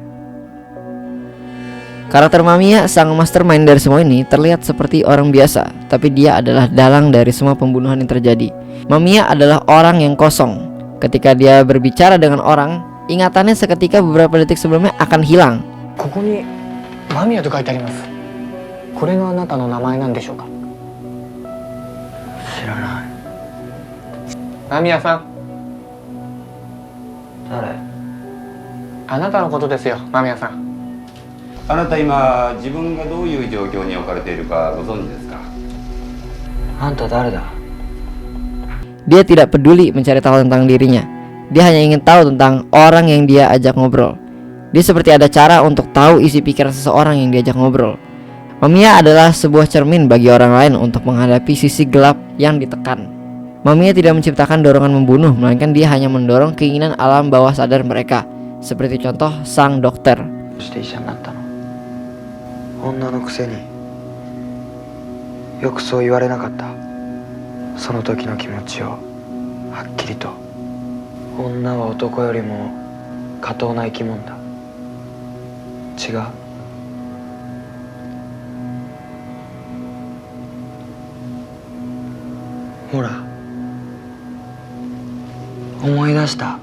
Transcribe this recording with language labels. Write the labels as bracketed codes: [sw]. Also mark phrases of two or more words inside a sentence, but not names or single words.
[id] Karakter Mamiya, sang mastermind dari semua ini, terlihat seperti orang biasa, tapi dia adalah dalang dari semua pembunuhan yang terjadi. Mamiya adalah orang yang kosong. Ketika dia berbicara dengan orang, ingatannya seketika beberapa detik sebelumnya akan hilang. [ja] ここに間宮と書いてあります。これがあなたの名前なんでしょうか。知らない。間宮さん、誰？あなたのことですよ、間宮さん。あなた今自分がどういう状況に置かれているかご存知ですか？あんた誰だ？ [id] Dia tidak peduli mencari tahu tentang dirinya. Dia hanya ingin tahu tentang orang yang dia ajak ngobrol. Dia seperti ada cara untuk tahu isi pikiran seseorang yang diajak ngobrol. Mamiya adalah sebuah cermin bagi orang lain untuk menghadapi sisi gelap yang ditekan. Mamiya tidak menciptakan dorongan membunuh, melainkan dia hanya mendorong keinginan alam bawah sadar mereka. Seperti contoh sang dokter. [ja] どうして医者になったの？女のくせによくそう言われなかった？その時の気持ちをはっきりと。女は男よりも下等な生き物だ。違う？ほら、思い出した。